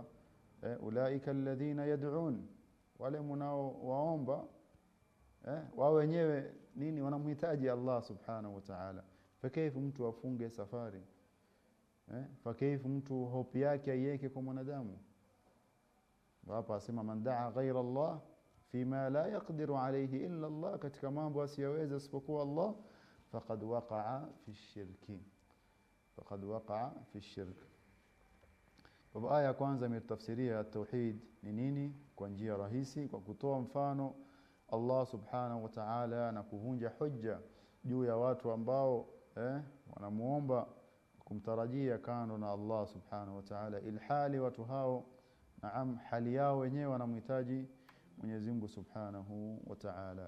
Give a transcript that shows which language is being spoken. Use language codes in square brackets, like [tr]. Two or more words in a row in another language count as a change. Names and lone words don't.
[ar] أولئك الذين يدعون, [sw] wale mnao waomba wao wenyewe nini? Wanamhitaji Allah [ar] سبحانه وتعالى. [sw] Fakaifu mtu afunge safari? Fakaifu mtu hope yake aiweke kwa mwanadamu? Hapa asema [ar] من دعا غير الله فيما لا يقدر عليه إلا الله, [sw] katika mambo asiyoweza isipokuwa Allah, [ar] فقد وقع في الشرك, فقد وقع في الشرك. [sw] Kwa aya kwanza imetafsiria tauhid ni nini kwa njia rahisi, kwa kutoa mfano Allah [ar] سبحانه وتعالى [sw] na kuvunja hujja juu ya watu ambao wanamuomba kumtarajia kando na Allah [ar] سبحانه وتعالى, [sw] ilhali watu hao naam hali yao wenyewe wanamhitaji Mwenyezi Mungu [ar] سبحانه وتعالى.